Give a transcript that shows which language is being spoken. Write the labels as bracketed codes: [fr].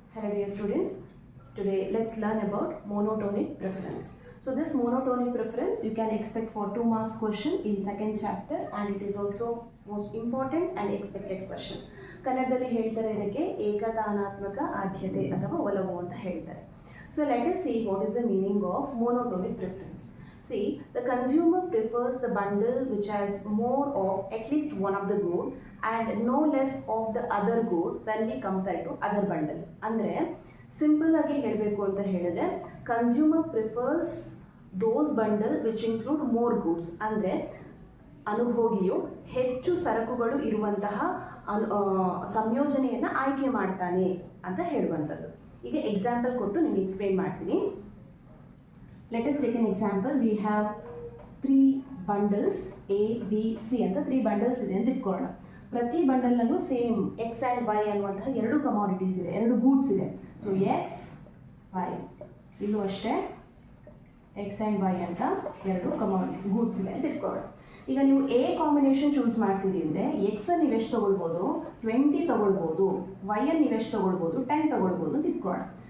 [en] Hello dear students, today let's learn about monotonic preference. So this monotonic preference you can expect for 2 marks question in second chapter and it is also most important and expected question. [kn] ಕನ್ನಡದಲ್ಲಿ ಹೇಳ್ತಾರೆ ಇದಕ್ಕೆ ಏಕತಾನಾತ್ಮಕ ಆದ್ಯತೆ ಅಥವಾ ಒಲವು ಅಂತ ಹೇಳ್ತಾರೆ. [en] So let us see what is the meaning of monotonic preference. See, the consumer prefers the bundle which has more of at least one of the good and no less of the other good when we compare to other bundle. [kn] ಅಂದರೆ simple ಆಗಿ ಹೇಳಬೇಕು ಅಂತ ಹೇಳಿದ್ರೆ [en] Consumer prefers those bundle which include more goods. [kn] ಅಂದರೆ ಅನುಭೋಗಿಯು ಹೆಚ್ಚು ಸರಕುಗಳು ಇರುವಂತಹ ಸಂಯೋಜನೆಯನ್ನು ಆಯ್ಕೆ ಮಾಡ್ತಾನೆ ಅಂತ ಹೇಳುವಂಥದ್ದು. ಈಗ ಎಕ್ಸಾಂಪಲ್ ಕೊಟ್ಟು ನಿಮಗೆ ಎಕ್ಸ್ಪ್ಲೇನ್ ಮಾಡ್ತೀನಿ. [en] Let us take an example. We have 3 bundles A, B, C [kn] ಅಂತ 3 bundles ಇದೆ ಅಂತ ಇಟ್ಕೊಳ್ಳೋಣ. ಪ್ರತಿ ಬಂಡಲ್ನಲ್ಲೂ ಸೇಮ್ ಎಕ್ಸ್ ಆ್ಯಂಡ್ ವೈ ಅನ್ನುವಂತಹ 2 ಕಮಾಡಿಟೀಸ್ ಇದೆ, 2 ಗೂಡ್ಸ್ ಇದೆ. ಸೊ ಎಕ್ಸ್ ವೈ, ಇಲ್ಲೂ ಅಷ್ಟೇ ಎಕ್ಸ್ ಆ್ಯಂಡ್ ವೈ ಅಂತ 2 ಗೂಡ್ಸ್ ಇದೆ ಅಂತ ಇಟ್ಕೊಳ್ಳೋಣ. ಈಗ ನೀವು ಎ ಕಾಂಬಿನೇಷನ್ ಚೂಸ್ ಮಾಡ್ತೀರಿ ಅಂದರೆ ಎಕ್ಸನ್ನು ನೀವೆಷ್ಟು ತೊಗೊಳ್ಬೋದು, 20 ತೊಗೊಳ್ಬೋದು, ವೈಯನ್ನು ನೀವೆಷ್ಟು ತೊಗೊಳ್ಬೋದು, 10 ತೊಗೊಳ್ಬೋದು ಅಂತ ಇಟ್ಕೊಳ್ಳೋಣ.